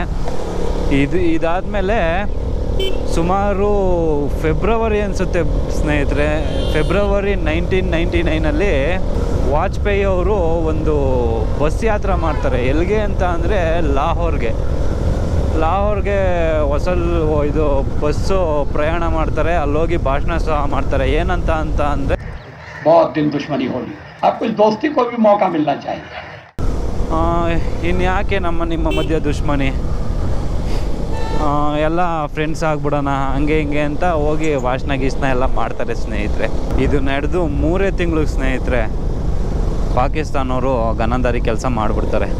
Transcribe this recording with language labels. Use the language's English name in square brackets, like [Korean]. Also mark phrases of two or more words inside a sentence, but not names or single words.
[Kannada] ಇದಾದಮೇಲೆ ಸುಮಾರು ಫೆಬ್ರವರಿ ಅನಿಸುತ್ತೆ ಸ್ನೇಹಿತರೆ, ಫೆಬ್ರವರಿ 1999 ವಾಜಪೇಯಿ ಅವರು ಒಂದು ಬಸ್ ಯಾತ್ರೆ ಮಾಡ್ತಾರೆ. ಎಲ್ಲಿಗೆ ಅಂತ ಅಂದರೆ ಲಾಹೋರ್ಗೆ ಇದು ಬಸ್ಸು ಪ್ರಯಾಣ ಮಾಡ್ತಾರೆ. ಅಲ್ಲೋಗಿ ಭಾಷಣ ಸಹ ಮಾಡ್ತಾರೆ. ಏನಂತ ಅಂದರೆ [Hindi] बहुत दिन दुश्मनी होगी, अब कुछ दोस्ती को भी मौका मिलना चाहिए. [Kannada] ಇನ್ಯಾಕೆ ನಿಮ್ಮ ಮಧ್ಯ ದುಶ್ಮನಿ, ಎಲ್ಲ ಫ್ರೆಂಡ್ಸ್ ಆಗ್ಬಿಡೋಣ ಹಂಗೆ ಹಿಂಗೆ ಅಂತ ಹೋಗಿ ಭಾಷಣ ಎಲ್ಲ ಮಾಡ್ತಾರೆ ಸ್ನೇಹಿತರೆ. ಇದು ನಡೆದು 3 ತಿಂಗಳಿಗೆ ಸ್ನೇಹಿತರೆ ಪಾಕಿಸ್ತಾನವರು ಗನಂದಾರಿ ಕೆಲಸ ಮಾಡಿಬಿಡ್ತಾರೆ.